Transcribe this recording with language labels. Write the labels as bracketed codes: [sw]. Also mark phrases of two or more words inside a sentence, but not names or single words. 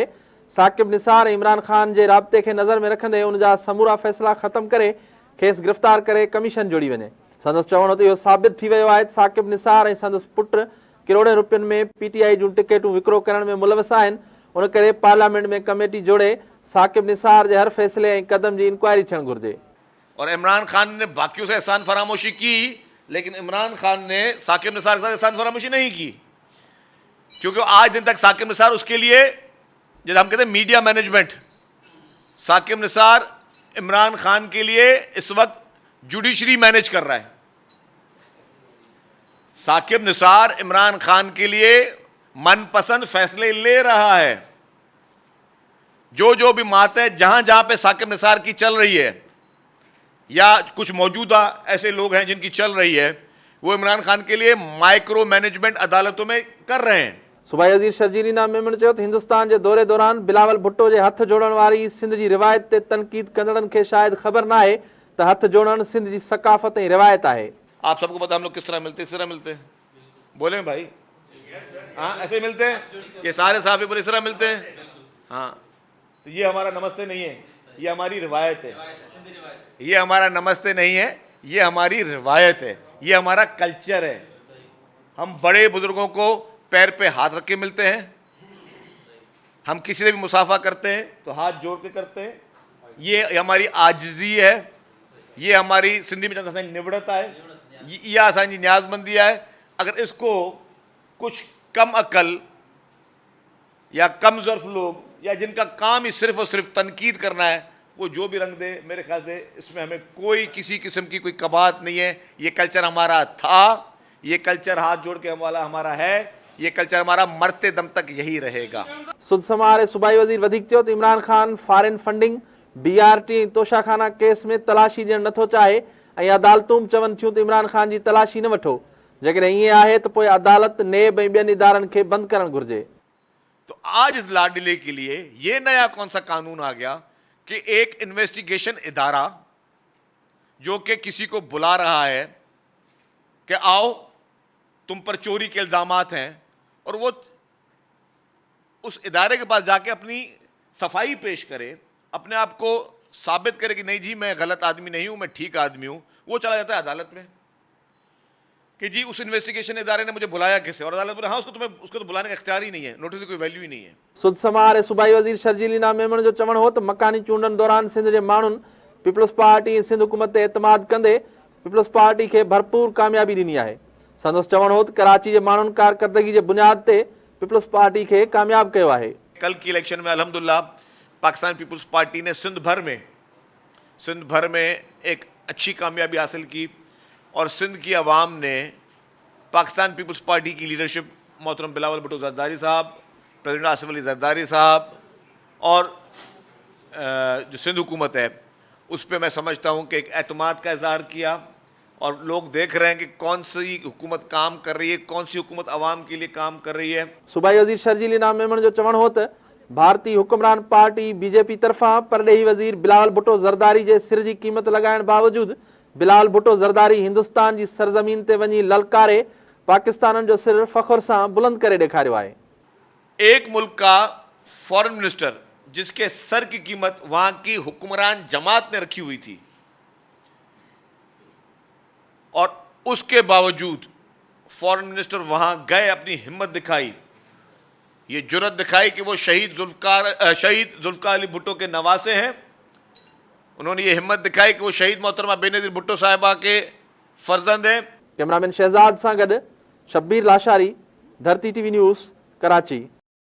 [sd] साकिब निसार इमरान खान जे राब्ते खे नज़र में रखंदे उन जा समूरा फ़ैसिला ख़त्म करे खेसि गिरफ़्तार करे कमीशन जोड़ी वञे। संदसि चवण त इहो साबित थी वियो आहे त साकिब निसार ऐं संदसि पुट किरोड़े रुपयनि में पीटीआई जूं टिकेटूं विकिरो करण में मुलविस आहिनि। उन करे पार्लियामेंट में कमेटी जोड़े साकिब निसार जे हर फ़ैसिले ऐं क़दम जी इंक्वायरी थियणु घुरिजे। [ur] اور عمران خان نے باقیوں سے احسان فراموشی کی، لیکن عمران خان نے ثاقب نثار کے ساتھ احسان فراموشی نہیں کی، کیونکہ آج دن تک ثاقب نثار اس کے لیے، جیسے ہم کہتے ہیں [en] media management, [ur] ثاقب نثار عمران خان کے لیے اس وقت [en] judiciary manage [ur] کر رہا ہے. ثاقب نثار عمران خان کے لیے من پسند فیصلے لے رہا ہے. جو بھی ماتے جہاں جہاں پہ ثاقب نثار کی چل رہی ہے یا کچھ موجودہ ایسے لوگ ہیں جن کی چل رہی ہے، وہ عمران خان کے لیے [en] micro management [ur] عدالتوں میں کر رہے ہیں. [sd] सूबाई वज़ीर शर्जीलिना मेमण चयो त हिंदुस्तान जे दौरे दौरान बिलावल भुट्टो जे हथ जोड़ण वारी सिंध जी रिवायत ते तनकीद कंदड़नि खे शायदि ख़बर न आहे त हथ जोड़ण सिंध जी सकाफ़त ऐं रिवायत आहे। [ur] آپ سب کو پتا ہم لوگ کس طرح ملتے ہیں، اس طرح ملتے ہیں، بولے بھائی، ہاں ایسے ملتے ہیں، یہ سارے صاحب بولے اس طرح ملتے ہیں. ہاں، تو یہ ہمارا نمستے نہیں ہے، یہ ہماری روایت ہے. یہ ہمارا نمستے نہیں ہے، یہ ہماری روایت ہے، یہ ہمارا کلچر ہے. ہم بڑے بزرگوں کو پیر پہ ہاتھ رکھ کے ملتے ہیں، ہم کسی سے بھی مصافحہ کرتے ہیں تو ہاتھ جوڑ کے کرتے ہیں. یہ ہماری عاجزی ہے، یہ ہماری سندھی میں [sd] असांजी निवड़ता [ur] ہے، یہ [sd] असांजी न्याज़मंदी [ur] ہے. اگر اس کو کچھ کم عقل یا کم ظرف لوگ یا جن کا کام ہی صرف اور صرف تنقید کرنا ہے، وہ جو بھی رنگ دے، میرے خیال سے اس میں ہمیں کوئی کسی قسم کی کوئی قباحت نہیں ہے. یہ کلچر ہمارا تھا، یہ کلچر ہاتھ جوڑ کے والا ہمارا ہے، یہ کلچر ہمارا مرتے دم تک یہی رہے گا. [sd] सुद समा वारे सूबाई वज़ीर वधीक चयो त इमरान खान [en] foreign funding, [sd] बीआरटी ऐं तोशाखाना केस में तलाशी ॾियणु नथो चाहे ऐं अदालतूं चवनि थियूं त इमरान खान जी तलाशी न वठो। जेकॾहिं ईअं आहे त पोइ अदालत नेब ऐं ॿियनि इदारनि खे बंदि करणु घुरिजे। [ur] تو آج اس لاڈلے کے لیے یہ نیا کون سا قانون آ گیا کہ ایک انویسٹیگیشن ادارہ جو کہ کسی کو بلا رہا ہے کہ آؤ تم پر چوری کے الزامات ہیں، اور وہ اس ادارے کے پاس جاکے اپنی صفائی پیش کرے، اپنے آپ کو ثابت کرے کہ نہیں جی میں غلط آدمی نہیں ہوں، میں ٹھیک آدمی ہوں، وہ چلا جاتا ہے عدالت میں کہ جی اس انویسٹیگیشن ادارے نے مجھے بلایا کیسے، اور عدالت بولے ہاں اس کو تو بلانے کا اختیار ہی نہیں ہے، نوٹس کی کوئی ویلیو ہی نہیں ہے. [sd] सुद समा वारे सूबाई वज़ीर शर्जीलिना मेमण जो चवणु हो त मकानी चूंडनि दौरान सिंध जे माण्हुनि पीपल्स पार्टी ऐं सिंध हुकूमत ते एतमाद कंदे पीपल्स पार्टी खे भरपूर कामयाबी ॾिनी आहे। संदसि चवणु हो त कराची जे माण्हुनि कारकर्दगी जे बुनियाद ते पीपल्स पार्टी खे कामयाब कयो आहे। [ur] کل کی الیکشن میں الحمدللہ پاکستان پیپلز پارٹی نے سندھ بھر میں ایک اچھی کامیابی حاصل کی، اور سندھ کی عوام نے پاکستان پیپلز پارٹی کی لیڈرشپ محترم بلاول بھٹو زرداری صاحب، پریزیڈنٹ آصف علی زرداری صاحب اور جو سندھ حکومت ہے اس پر میں سمجھتا ہوں کہ ایک اعتماد کا اظہار کیا، اور لوگ دیکھ رہے ہیں کہ کون سی حکومت کام کر رہی ہے، کون سی حکومت عوام کے لیے کام کر رہی ہے. [sd] सूबाई वज़ीर शर्जीलिना मेमण जो चवणु हो त भारतीय हुक्मरान पार्टी बीजेपी तरफ़ां परॾेही वज़ीर बिलावल भुट्टो ज़रदारी जे सिर जी क़ीमत लॻाइण बावजूदि बिलावल भुट्टो ज़रदारी हिंदुस्तान जी सरज़मीन ते वञी ललकारे पाकिस्तान जो सिर फ़ख्र सां बुलंद करे ॾेखारियो आहे। [ur] ایک ملک کا [en] foreign minister [ur] جس کے سر کی قیمت وہاں کی حکمران جماعت نے رکھی ہوئی تھی، اور اس کے باوجود [en] foreign minister [ur] وہاں گئے، اپنی ہمت دکھائی، یہ جرات دکھائی کہ وہ شہید ذوالفقار علی بھٹو کے نواسے ہیں. انہوں نے یہ ہمت دکھائی کہ وہ شہید محترمہ بینظیر بھٹو صاحبہ کے فرزند ہیں. [sd] कैमरामैन शहजाद सां गॾु शब्बीर लाशारी, धरती टीवी न्यूज़, कराची।